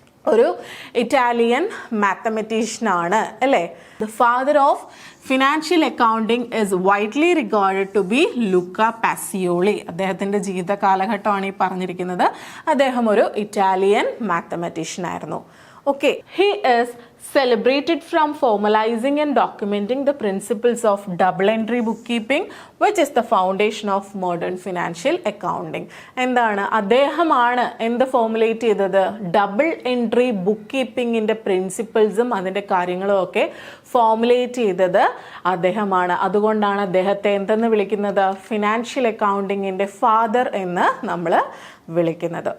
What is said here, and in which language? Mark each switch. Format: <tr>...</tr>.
<ml>ഒരു ഇറ്റാലിയൻ മാത്തമെറ്റീഷ്യനാണ് അല്ലേ.</ml> <en>The father of financial accounting is widely regarded to be Luca Pacioli.</en> <ml>അദ്ദേഹത്തിൻ്റെ ജീവിത കാലഘട്ടമാണ് ഈ പറഞ്ഞിരിക്കുന്നത്. അദ്ദേഹം ഒരു ഇറ്റാലിയൻ മാത്തമെറ്റീഷ്യൻ ആയിരുന്നു.</ml> <en>Okay, he is celebrated from formalizing and documenting the principles of double entry bookkeeping, which is the foundation of modern financial accounting.</en> <ml>എന്താണ് അദ്ദേഹമാണ് എന്ത് ഫോർമുലേറ്റ് ചെയ്തത്? ഡബിൾ എൻട്രി ബുക്ക് കീപ്പിംഗിൻ്റെ പ്രിൻസിപ്പിൾസും അതിൻ്റെ കാര്യങ്ങളും ഒക്കെ ഫോർമുലേറ്റ് ചെയ്തത് അദ്ദേഹമാണ്. അതുകൊണ്ടാണ് അദ്ദേഹത്തെ എന്തെന്ന് വിളിക്കുന്നത്? ഫിനാൻഷ്യൽ അക്കൗണ്ടിങ്ങിൻ്റെ ഫാദർ എന്ന് നമ്മൾ വിളിക്കുന്നത്.</ml>